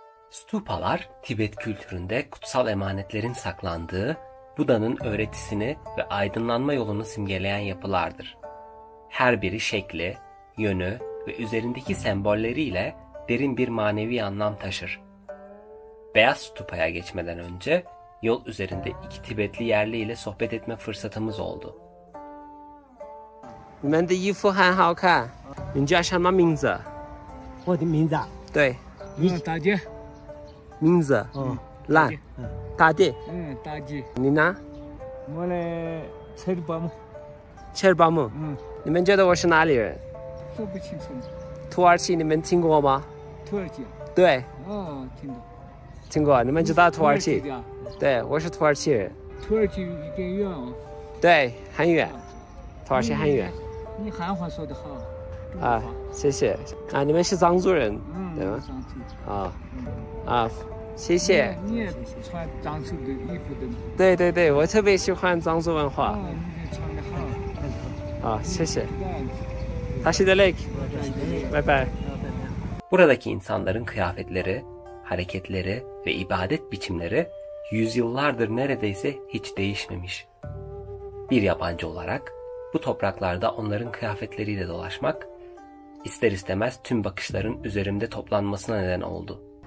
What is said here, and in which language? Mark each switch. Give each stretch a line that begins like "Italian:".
Turkish: Stupalar, Tibet kültüründe kutsal emanetlerin saklandığı, Buda'nın öğretisini ve aydınlanma yolunu simgeleyen yapılardır. Her biri şekli, yönü ve üzerindeki sembolleriyle derin bir manevi anlam taşır. Beyaz Stupa'ya geçmeden önce yol üzerinde iki Tibetli yerli ile sohbet etme fırsatımız oldu.
Chinese: 你们的衣服很好看，你叫什么名字？我的名字啊，对，大姐，名字烂大地大地。你呢我来柴巴木。切尔巴木你们觉得我是哪里人说不清楚。土耳其你们听过吗土耳其。对听到。听过你们知道土耳其对我是土耳其人土耳其有点远哦。对很远土耳其很远你汉话说得好啊谢谢啊你们是藏族人对吗藏族。啊谢谢你也穿藏族的衣服的吗？对对对我特别喜欢藏族文化你穿得好。谢谢
Turkish: Taşidelek bye bye Buradaki insanların kıyafetleri, hareketleri ve ibadet biçimleri yüzyıllardır neredeyse hiç değişmemiş. Bir yabancı olarak bu topraklarda onların kıyafetleriyle dolaşmak ister istemez tüm bakışların üzerimde toplanmasına neden oldu.